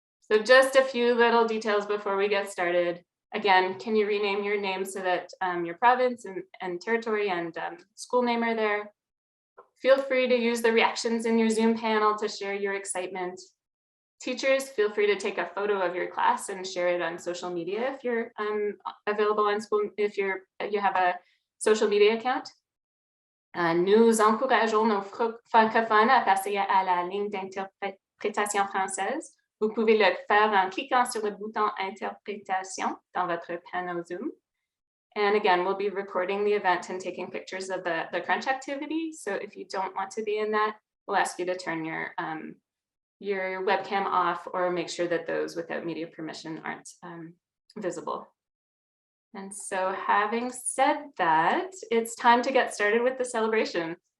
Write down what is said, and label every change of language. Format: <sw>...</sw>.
<en>So just a few little details before we get started. Again, can you rename your name so that your province and territory and school name are there? Feel free to use the reactions in your Zoom panel to share your excitement. Teachers, feel free to take a photo of your class and share it on social media if you're available on school, if you have a social media account.</en> <fr>Nous encourageons nos francophones à passer à la ligne d'interprétation française. Vous pouvez le faire en cliquant sur le bouton interprétation dans votre panel Zoom.</fr> <en>And again, we'll be recording the event and taking pictures of the crunch activity. So if you don't want to be in that, we'll ask you to turn your webcam off or make sure that those without media permission aren't visible. And so having said that, it's time to get started with the celebration.</en>